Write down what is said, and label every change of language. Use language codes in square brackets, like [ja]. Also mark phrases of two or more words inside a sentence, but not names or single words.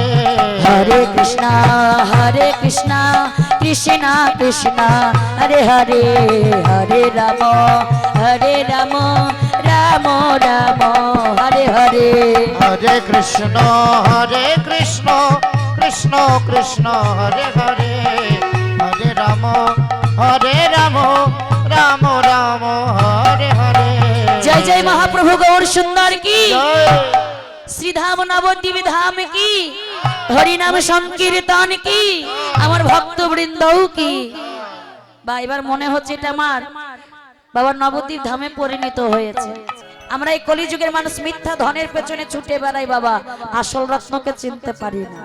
[hi] हरे कृष्णा कृष्णा कृष्णा हरे हरे, हरे राम राम राम हरे हरे। हरे कृष्ण कृष्ण कृष्ण हरे हरे, हरे राम राम राम हरे हरे। जय जय महाप्रभु गौर सुंदर की, जय। [bn] শ্রীধাম নবদ্বীপ ধাম কি, হরিনাম সংকীর্তন কি, আমার ভক্তবৃন্দও কি। বা এবার মনে হচ্ছে এটা আমার বাবার নবদ্বীপ ধামে পরিণত হয়েছে। আমরা এই কলিযুগের মানুষ মিথ্যা ধনের পেছনে ছুটে বেড়াই বাবা, আসল রত্নকে চিনতে পারি না।